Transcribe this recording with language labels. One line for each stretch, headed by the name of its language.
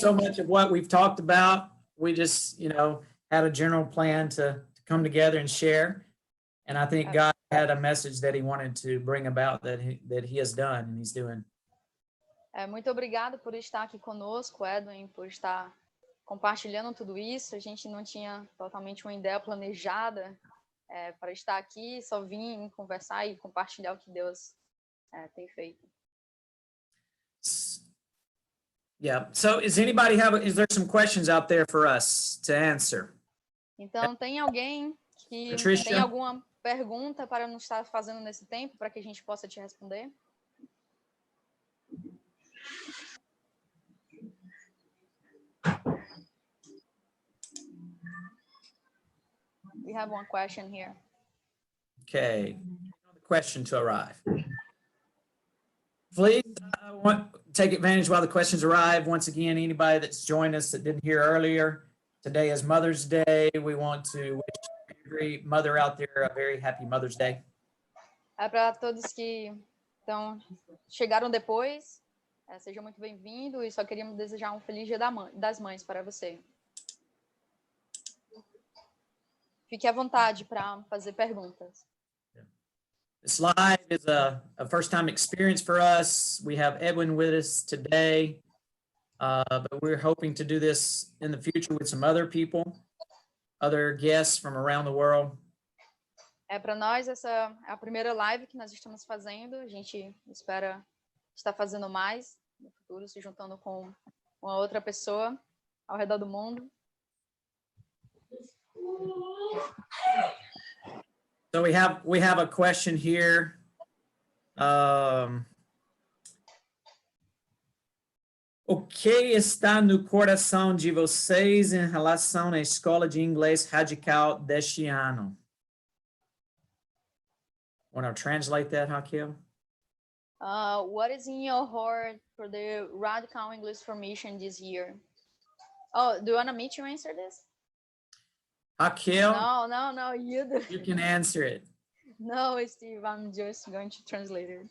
English: so much of what we've talked about. We just, had a general plan to come together and share. And I think God had a message that he wanted to bring about that he has done and he's doing.
Portuguese: Muito obrigado por estar aqui conosco, Edwin, por estar compartilhando tudo isso. A gente não tinha totalmente uma ideia planejada para estar aqui, só vim conversar e compartilhar o que Deus tem feito.
English: Yeah. So is there some questions out there for us to answer?
Portuguese: Então, tem alguém que Patricia? tem alguma pergunta para nos estar fazendo nesse tempo, para que a gente possa te responder?
English: We have one question here. Okay. Question to arrive. Please take advantage while the questions arrive. Once again, anybody that's joined us that didn't hear earlier, today is Mother's Day. We want to wish every mother out there a very happy Mother's Day.
Portuguese: Para todos que chegaram depois, sejam muito bem-vindos e só queríamos desejar um feliz Dia das Mães para você. Fique à vontade para fazer perguntas.
English: This live is a first-time experience for us. We have Edwin with us today, but we're hoping to do this in the future with some other people, other guests from around the world.
Portuguese: Para nós, essa é a primeira live que nós estamos fazendo. A gente espera estar fazendo mais no futuro, se juntando com uma outra pessoa ao redor do mundo.
English: So we have a question here.
Portuguese: O que está no coração de vocês em relação à escola de inglês radical deste ano?
English: Want to translate that, Raquel? What is in your heart for the radical English formation this year? Oh, do you want me to answer this? Raquel, No, you do. you can answer it. No, Steve, I'm just going to translate it.